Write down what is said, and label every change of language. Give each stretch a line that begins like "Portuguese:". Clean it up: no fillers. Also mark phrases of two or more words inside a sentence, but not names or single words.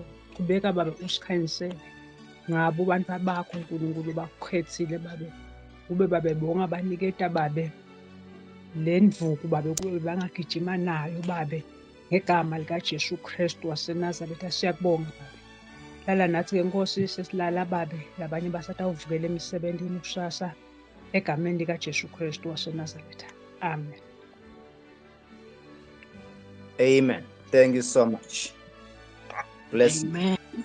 Swati: Qhubeka babe usikhanyisele ngabo abantu bakho uNkulunkulu bakukhethile babe, kube babe bonga baniketa babe le ndvuku babe kube bangagijima nayo babe ngegama likaJesu Kristu waseNazaretha. Siyakubonga babe, hlala nathi-ke Nkosi, sesilala babe labanye basatawuvukela emisebentini kusasa egameni likaJesu Kristu waseNazaretha. Amen.
English: Amen. Thank you so much. Bless you. Amen.